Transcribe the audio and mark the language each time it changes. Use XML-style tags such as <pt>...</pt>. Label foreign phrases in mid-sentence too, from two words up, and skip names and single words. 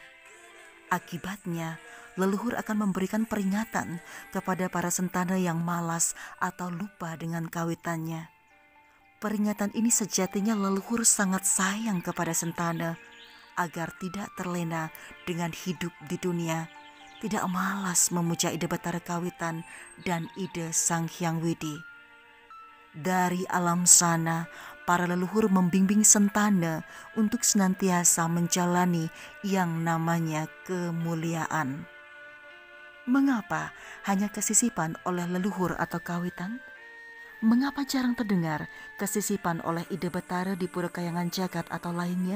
<id>Akibatnya, leluhur akan memberikan peringatan kepada para sentana yang malas atau lupa dengan kawitannya. Peringatan ini sejatinya leluhur sangat sayang kepada sentana agar tidak terlena dengan hidup di dunia, tidak malas memuja ide Betara Kawitan dan ide Sang Hyang Widi. Dari alam sana, para leluhur membimbing sentana untuk senantiasa menjalani yang namanya kemuliaan. Mengapa hanya kesisipan oleh leluhur atau kawitan? Mengapa jarang terdengar kesisipan oleh ide Betara di Pura Kayangan Jagat atau lainnya?</id>